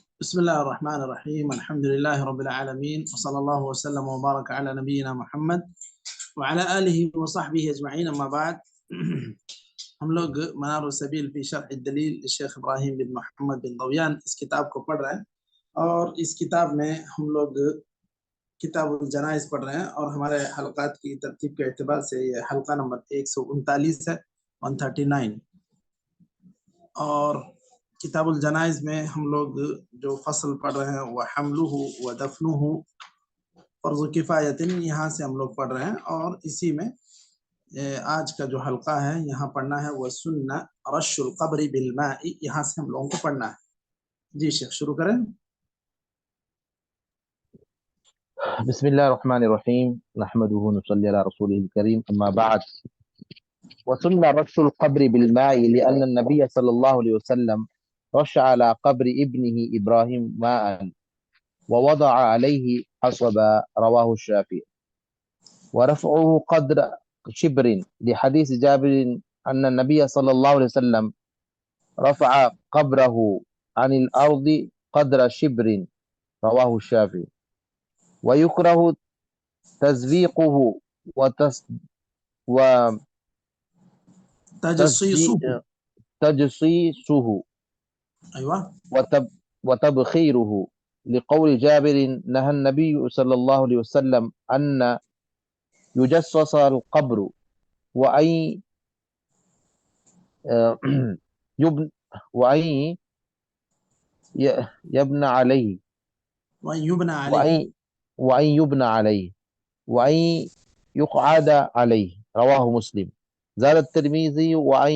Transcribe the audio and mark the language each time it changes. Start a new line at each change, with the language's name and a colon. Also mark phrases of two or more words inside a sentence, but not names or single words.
Arabic: بسم الله الرحمن الرحيم. الحمد لله رب العالمين، وصلى الله وسلم وبارك على نبينا محمد وعلى آله وصحبه أجمعين. أما بعد
Hindi: हम लोग मनार सबील फी शरह दलील शेख इब्राहिम बिन मोहम्मद बिन दौयान इस किताब को पढ़ रहे हैं। और इस किताब में हम लोग किताबुल जनाइज पढ़ रहे हैं और हमारे हलकात की तरतीब के एतबार से ये हलका नंबर 139 है, 139। और किताबुल जनाइज में हम लोग जो फसल पढ़ रहे हैं वह
Arabic: حمله ودفنه فرض كفاية,
Hindi: यहाँ से हम लोग पढ़ रहे हैं। और इसी में आज का जो हल्का है यहाँ पढ़ना है वह
Arabic: سنة رش القبر بالماء,
Hindi: यहाँ से हम लोगों को पढ़ना है। जी शेख शुरू करें।
Arabic: بسم الله الرحمن الرحيم نحمده نصلي على رسوله الكريم أما بعد والسنة رش القبر بال ماء لأن النبي صلى الله عليه وسلم رش على قبر ابنه إبراهيم ماء ووضع عليه حصباء رواه الشافعي ورفعه قدر شبر لحديث جابر أن النبي صلى الله عليه وسلم رفع قبره عن الأرض قدر شبر رواه الشافعي ويكره تزويقه تجصيصه وتبخيره لقول جابر نهى النبي صلى الله عليه وسلم أن يجصص القبر وأن يبنى عليه وأن يقعد عليه رواه مسلم زاد الترمذي وأن